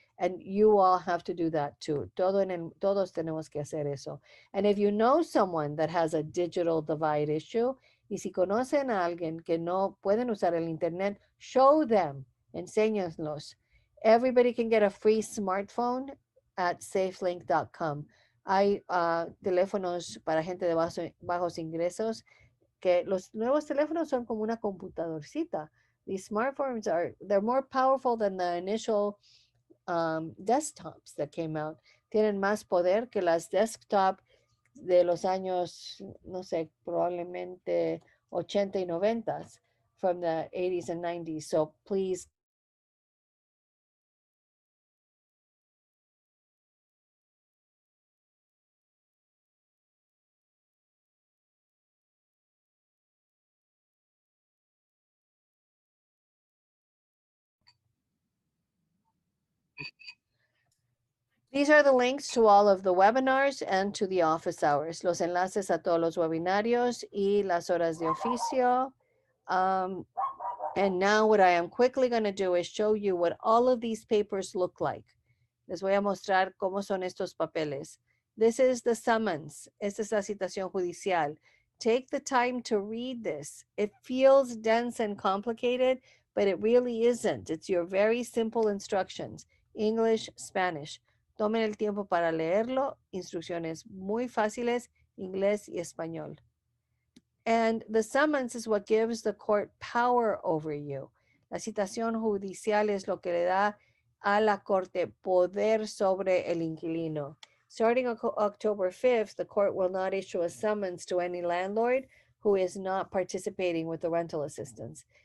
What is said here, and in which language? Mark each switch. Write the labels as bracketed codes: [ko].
[en] And you all have to do that too. [es] Todos tenemos que hacer eso. [en] And if you know someone that has a digital divide issue, [es] y si conocen a alguien que no pueden usar el internet, [en] show them, [es] enséñalos. [en] Everybody can get a free smartphone at safelink.com. [es] Hay teléfonos para gente de bajos ingresos que los nuevos teléfonos son como una computadorcita. [en] These smartphones they're more powerful than the initial desktops that came out. [es] Tienen más poder que las desktop de los años, no sé, probablemente 80 y 90 [en] from the 80s and 90s. So please these are the links to all of the webinars and to the office hours. [es] Los enlaces a todos los webinarios y las horas de oficio. [en] And now what I am quickly going to do is show you what all of these papers look like. [es] Les voy a mostrar cómo son estos papeles. [en] This is the summons. [es] Esta es la citación judicial. [en] Take the time to read this. It feels dense and complicated, but it really isn't. It's your very simple instructions. English, Spanish. [es] Tomen el tiempo para leerlo. Instrucciones muy fáciles, inglés y español. [en] And the summons is what gives the court power over you. [es] La citación judicial es lo que le da a la corte poder sobre el inquilino. [en] Starting October 5th, the court will not issue a summons to any landlord who is not participating with the rental assistance.